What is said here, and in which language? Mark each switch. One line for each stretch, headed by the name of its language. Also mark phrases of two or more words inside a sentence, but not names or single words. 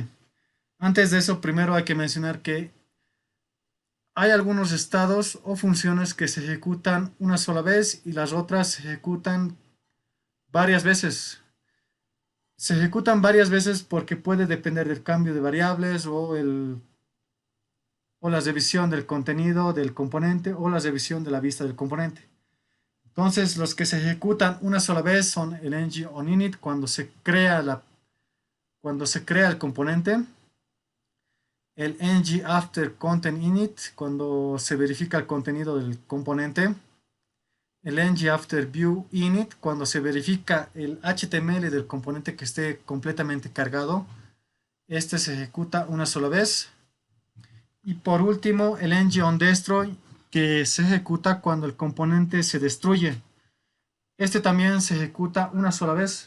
Spanish: Antes de eso, primero hay que mencionar que hay algunos estados o funciones que se ejecutan una sola vez y las otras se ejecutan varias veces. Se ejecutan varias veces porque puede depender del cambio de variables o la revisión del contenido del componente o la revisión de la vista del componente. Entonces, los que se ejecutan una sola vez son el ng on init cuando se crea el componente, el ng after content init cuando se verifica el contenido del componente, el ng after view init cuando se verifica el HTML del componente que esté completamente cargado. Este se ejecuta una sola vez. Y por último, el ng on destroy, que se ejecuta cuando el componente se destruye. Este también se ejecuta una sola vez.